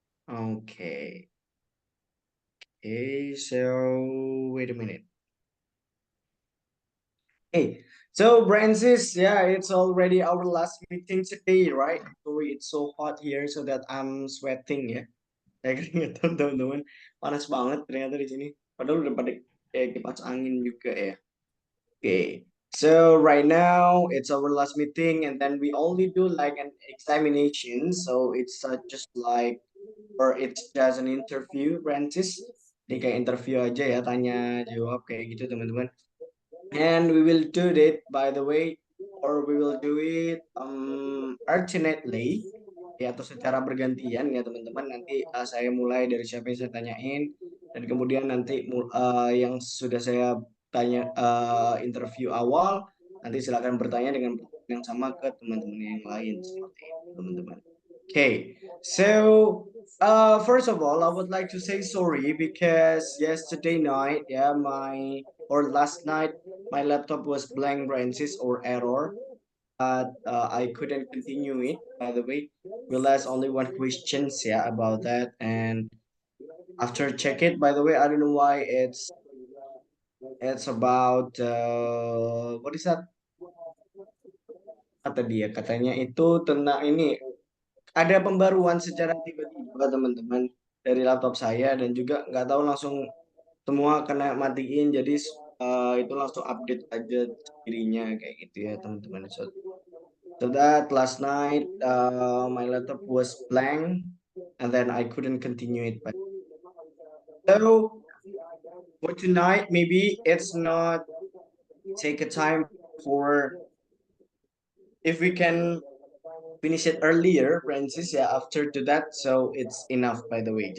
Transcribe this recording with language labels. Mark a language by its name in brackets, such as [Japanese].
[English] Okay. Okay, so wait a minute. Hey, so Francis, yeah, it's already our last meeting today, right? Sorry, it's so hot here so that I'm sweating ya. [Indonesian] Saya keringetan teman-teman. Panas banget ternyata di sini. Padahal udah pada kipas angin juga ya. [English] Okay. So right now it's our last meeting and then we only do like an examination. So it's just like or it's just an interview, Francis. [Indonesian] Jadi kayak interview aja ya, tanya jawab kayak gitu teman-teman. [English] And we will do it by the way, or we will do it alternately ya [Indonesian] atau secara bergantian ya teman-teman. Nanti saya mulai dari siapa yang saya tanyain dan kemudian nanti yang sudah saya tanya interview awal nanti silakan bertanya dengan pertanyaan yang sama ke teman-teman yang lain seperti itu teman-teman. [English] Okay, so first of all, I would like to say sorry because yesterday night, yeah, last night, my laptop was blank branches or error, but I couldn't continue it. By the way, realized only one questions, yeah, about that, and after check it, by the way, I don't know why it's about what is that? [Indonesian] Kata dia katanya itu tentang ini ada pembaruan secara tiba-tiba teman-teman dari laptop saya dan juga nggak tahu langsung semua kena matiin jadi itu langsung update aja dirinya kayak gitu ya teman-teman. [English] So that last night my laptop was blank and then I couldn't continue it. But so for tonight maybe it's not take a time for if we can finish it earlier, Francis ya after to that so it's enough by the way.